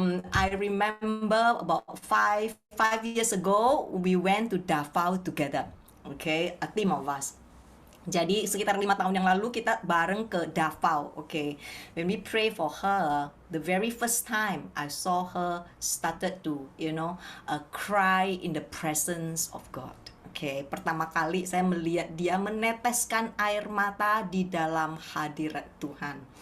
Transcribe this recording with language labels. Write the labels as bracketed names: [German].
[English] I remember about five years ago we went to Davao together. Okay, a team of us. [Indonesian] Jadi sekitar 5 tahun yang lalu kita bareng ke Davao. Okay. [English] When we pray for her, the very first time I saw her started to, cry in the presence of God. Okay. [Indonesian] Pertama kali saya melihat dia meneteskan air mata di dalam hadirat Tuhan.